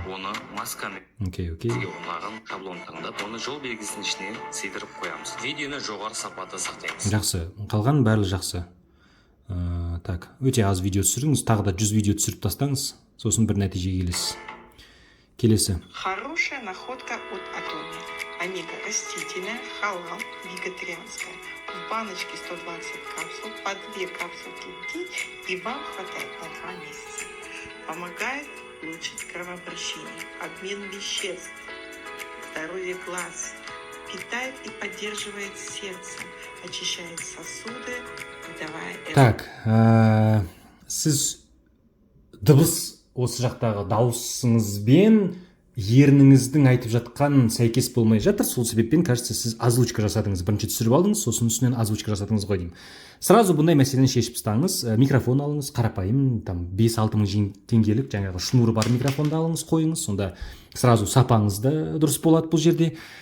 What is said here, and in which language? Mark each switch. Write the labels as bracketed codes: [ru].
[kk] Оны масканы Окей. ұнаған шаблон таңдап, оны жол белгісінің ішіне сыйдырып қоямыз. Видеоны жоғары сапада сақтаймыз. Жақсы. Қалғанын барлығы жақсы. Так, өте аз видео түсіріңіз, тағы да 100 видео түсіріп тастаңыз, сосын бір нәтижеге келесі. [ru] Хорошая находка от Атоми. Омега растительная, халал, вегетарианская. В баночке 120 капсул, по 2 капсулки в день, и вам хватает на 2 месяца. Помогает улучшить кровообращение, обмен веществ, здоровье глаз, питает и поддерживает сердце, очищает сосуды, давая... [kk] Так, сіз дыбыс осы жақтағы дауысыңызбен ерніңіздің айтып жатқан сәйкес болмай жатыр, сол себеппен кажется сіз озвучка жасадыңыз, бірінші түсіріп алдыңыз, сосын үстінен озвучка жасадыңыз ғой деймін. Сразу бұндай мәселені шешіп тастаңыз, микрофон алыңыз, қарапайым, там 5-6 мың теңгелік жаңағы шнуры бар микрофонды алыңыз, қойыңыз, сонда сразу сапаңыз да дұрыс болады бұл жерде.